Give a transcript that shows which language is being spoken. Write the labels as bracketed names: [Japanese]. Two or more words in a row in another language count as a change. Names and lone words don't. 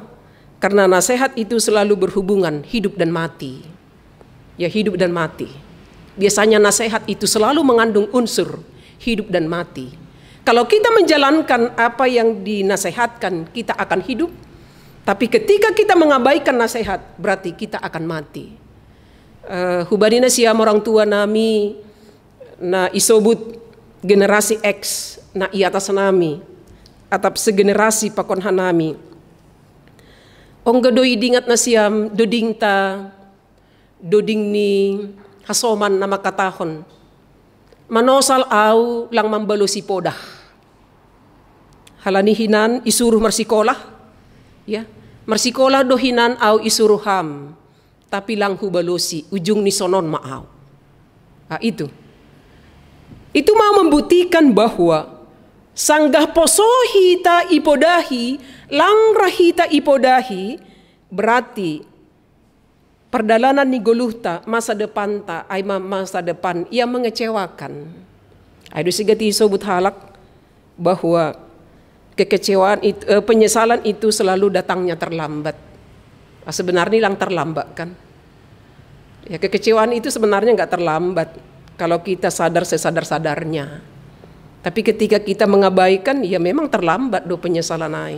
[Indonesian] Karena nasihat itu selalu berhubungan hidup dan mati. Ya, hidup dan mati. Biasanya nasihat itu selalu mengandung unsur hidup dan mati. Kalau kita menjalankan apa yang dinasehatkan, kita akan hidup. Tapi ketika kita mengabaikan nasihat, berarti kita akan mati. [Batak Simalungun] Hubani na siya [Indonesian] orang tua [Batak Simalungun] nami na isobut generasi X na iatas nami atap segenerasi pakon hanami. Ongga doi dingat nasiam dodingta doding ni hasoman nama katahon. Manosal au lang mambalusi podah. Halani hinan isuruh marsikolah. Ya, marsikolah do hinan au isuruh ham. Tapi lang hubalusi ujung ni sonon maau. [Indonesian] Itu. Itu mau membuktikan bahwa [Batak Simalungun] sanggah posohi ta ipodahi, [Indonesian] langrahi ta ipodahi, berarti perjalanan [Batak Simalungun] ni goluhta [Indonesian] masa depan ta ay masa depan yang mengecewakan. Aduh [Batak Simalungun] segati sobut halak [Indonesian] bahwa kekecewaan itu, penyesalan itu selalu datangnya terlambat. Sebenarnya lang terlambat kan? Ya, kekecewaan itu sebenarnya nggak terlambat kalau kita sadar sesadar-sadarnya. Tapi ketika kita mengabaikan, ya memang terlambat do penyesalan ai.